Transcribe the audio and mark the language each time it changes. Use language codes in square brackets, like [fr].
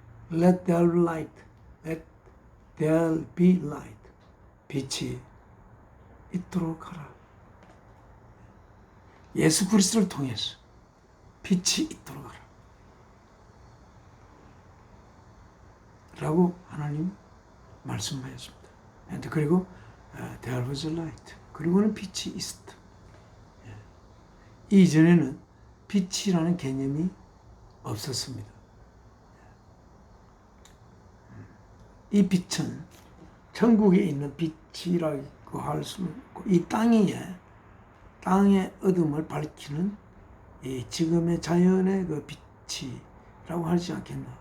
[en] Let there be light. Let there be light. [ko] 빛이 있도록 하라. 예수 그리스도를 통해서 빛이 있도록 하라. 라고 하나님 말씀하였습니다. 그리고 [en] there was light. [ko] 그리고는 빛이 있었다. 이전에는 빛이라는 개념이 없었습니다. 이 빛은 천국에 있는 빛이라고 할 수는 없고, 이 땅의 어둠을 밝히는 이 지금의 자연의 그 빛이라고 하지 않겠나.